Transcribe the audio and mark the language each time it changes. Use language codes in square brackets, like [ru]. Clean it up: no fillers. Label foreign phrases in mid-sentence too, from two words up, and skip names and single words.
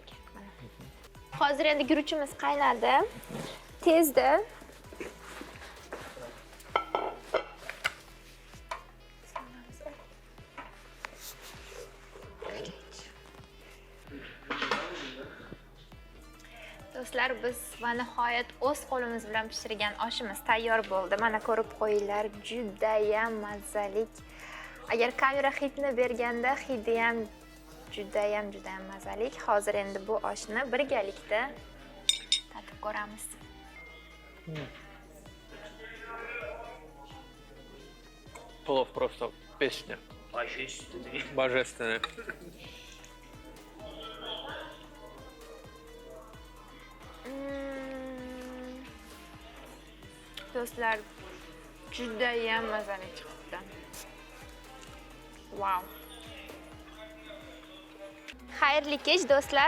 [uz] Hozir endi guruchimiz qaynadi. Tezda Do'stlar, biz va nihoyat o'z qo'limiz bilan pishirgan oshimiz tayyor bo'ldi. Mana ko'rib qo'yinglar, juda ham mazali. Agar kamera hidni berganda, hidi ham juda ham mazali. Hozir endi bu oshni birgalikda tatib ko'ramiz. [ru] Плов просто песня. Божественная. [uz] Do'stlar, juda ham mazali chiqdi. Wow. Xayrli kech do'stlar.